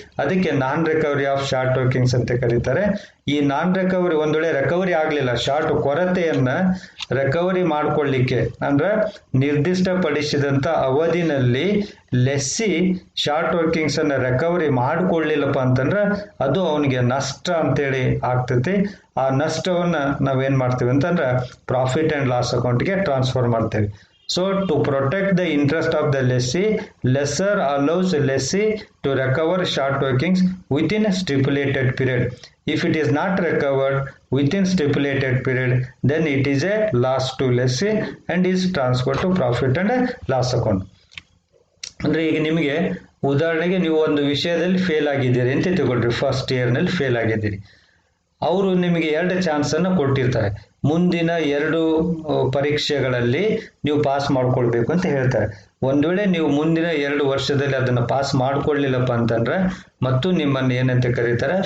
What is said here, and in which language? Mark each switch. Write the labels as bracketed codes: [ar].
[kn] ಅದಕ್ಕೆ ನಾನ್ recovery of short workings ಅಂತ ಕರೀತಾರೆ. ಈ ನಾನ್ ರಿಕವರಿ ಒಂದು ವೇಳೆ ರಿಕವರಿ ಆಗಲಿಲ್ಲ, ಶಾರ್ಟ್ ಕೊರತೆಯನ್ನು ರಿಕವರಿ ಮಾಡಿಕೊಳ್ಳಿಕ್ಕೆ ಅಂದ್ರೆ ನಿರ್ದಿಷ್ಟಪಡಿಸಿದಂಥ ಅವಧಿನಲ್ಲಿ ಲೆಸ್ಸಿ ಶಾರ್ಟ್ ವರ್ಕಿಂಗ್ಸನ್ನು ರಿಕವರಿ ಮಾಡಿಕೊಳ್ಳಿಲ್ಲಪ್ಪ ಅಂತಂದ್ರೆ ಅದು ಅವನಿಗೆ ನಷ್ಟ ಅಂತೇಳಿ ಆಗ್ತೈತಿ. ಆ ನಷ್ಟವನ್ನು ನಾವೇನು ಮಾಡ್ತೀವಿ ಅಂತಂದ್ರೆ ಪ್ರಾಫಿಟ್ ಆ್ಯಂಡ್ ಲಾಸ್ ಅಕೌಂಟ್ಗೆ ಟ್ರಾನ್ಸ್ಫರ್ ಮಾಡ್ತೇವೆ. [en] So to protect the interest of the lessee, lessor allows lessee to recover short workings within a stipulated period. If it is not recovered within stipulated period, then it is a loss to lessee and is transferred to profit and loss account. [kn] ಅಂದರೆ ಈಗ ನಿಮಗೆ ಉದಾಹರಣೆಗೆ ನೀವು ಒಂದು ವಿಷಯದಲ್ಲಿ fail ಆಗಿದ್ದೀರಿ ಅಂತ ತಿಳ್ಕೊಳ್ರಿ. First ಇಯರ್ನಲ್ಲಿ fail ಆಗಿದ್ದೀರಿ. ಅವರು ನಿಮಗೆ 2 ಚಾನ್ಸನ್ನು ಕೊಟ್ಟಿರ್ತಾರೆ. ಮುಂದಿನ 2 ಪರೀಕ್ಷೆಗಳಲ್ಲಿ ನೀವು ಪಾಸ್ ಮಾಡ್ಕೊಳ್ಬೇಕು ಅಂತ ಹೇಳ್ತಾರೆ. ಒಂದು ವೇಳೆ ನೀವು ಮುಂದಿನ 2 ವರ್ಷದಲ್ಲಿ ಅದನ್ನು ಪಾಸ್ ಮಾಡ್ಕೊಳ್ಳಿಲ್ಲಪ್ಪ ಅಂತಂದ್ರೆ ಮತ್ತು ನಿಮ್ಮನ್ನು ಏನಂತ ಕರೀತಾರೆ?